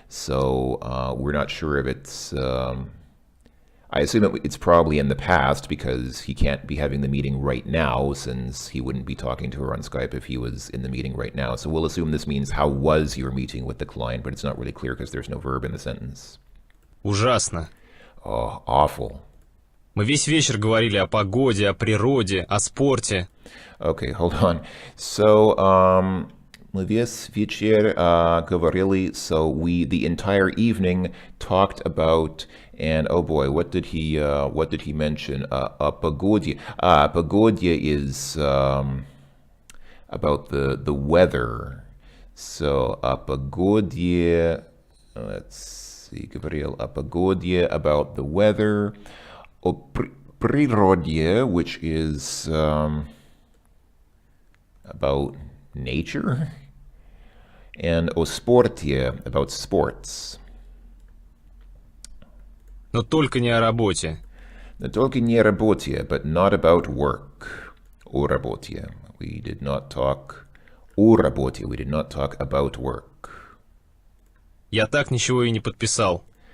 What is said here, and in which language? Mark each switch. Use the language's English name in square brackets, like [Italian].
[English] So we're not sure if it's... I assume it's probably in the past because he can't be having the meeting right now since he wouldn't be talking to her on Skype if he was in the meeting right now. So we'll assume this means how was your meeting with the client, but it's not really clear because there's no verb in the sentence. [Russian] Ужасно. [English] Oh, awful. [Russian] Мы весь вечер говорили о погоде, о природе, о спорте. [English] Okay, hold on. So, [Russian] мы весь вечер говорили, [English] so we, the entire evening, talked about, and oh boy, what did he mention? [Russian] A погоде. [English] Погоде is about the weather. So, [Russian] о погоде, [English] let's see, [Russian] говорил о погоде, [English] about the weather. [Russian] О природе, [English] which is about nature, and [Russian] о спорте, [English] about sports. [Russian] Но только не о работе. Но только не о работе, [English] but not about work. [Russian] О работе. [English] We did not talk [Russian] о работе. [English] We did not talk about work. [Russian] Я так ничего и не подписал.